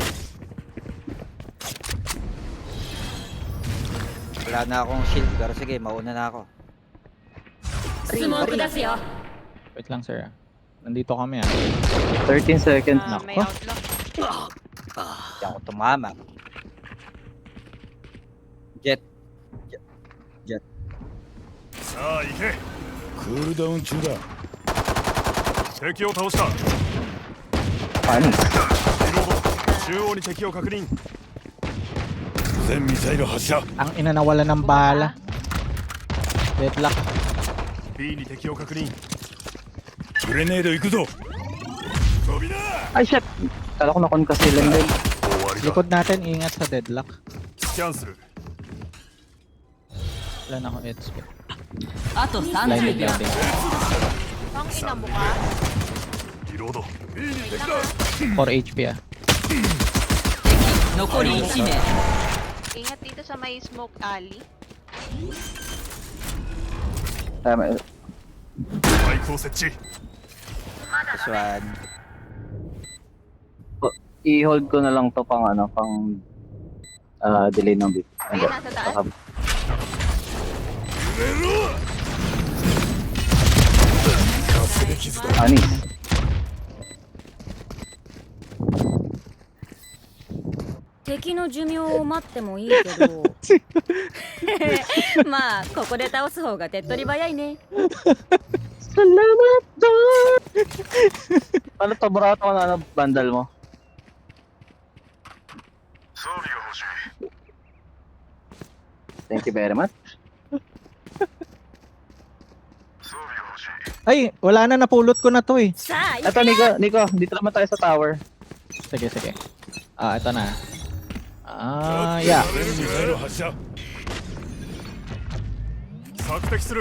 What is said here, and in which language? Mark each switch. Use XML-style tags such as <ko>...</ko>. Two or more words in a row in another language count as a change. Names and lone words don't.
<tl>Wala na akong shield. Pero sige, mauna na ako.</tl> <ja>スモーク出すよ</ja> <tl>Wait lang, sir. Nandito kami ah.</tl> <en>13 seconds.</en> <tl>May Nako. outlook. Hindi ako tumama. Jet.</tl> <ja>さあ行けクールダウン中だ敵を倒した。</ja> <tl>Paano?</tl> <ja>リロード。中央に敵を確認。全ミサイル発射</ja> <tl>Ang ina nawala ng bala. Deadlock.</tl> <ja>B に敵を確認。グレネード行くぞ</ja> <tl>Ay shit! Kala ko na-con kasi lang din.</tl> <ja>終わりだ。</ja> <tl>Likod natin, ingat sa deadlock.</tl> <ja>スキャンする。</ja> <tl>Wala na akong HP.</tl> <ja>あと</ja> <en>Blinded</en> <ja>30秒</ja> <en>blinded.</en> <tl>Ang ina mo ka.</tl> <ja>リロード。</ja> <tl>4 HP ah.</tl> <ja>残り1名</ja> <tl>Ingat dito sa may</tl> <en>smoke alley.</en> <tl>Tama.</tl> <ja>スパイクを設置。</ja> <en>This one.</en> <tl>I-hold ko na lang to pang ano, pang delay ng bit. Ayun, nasa taas. Anis.</tl> <ja>敵の寿命を待ってもいいけどまあここで倒す方が手っ取り早いね</ja> <tl>Salamat doon! Ano to, burato ka na ano, bundle mo?</tl> <ja>装備が欲しい</ja> <en>Thank you very much.</en> <ja>装備が欲しい</ja> <tl>Ay, wala na, napulot ko na to eh.</tl> <ja>さあ行</ja> <tl>Eto, Nico, dito naman tayo sa tower. Sige, sige. Ah, ito na.</tl> <en>Ah, yeah.</en> <ja>ミサイル発射索敵する</ja>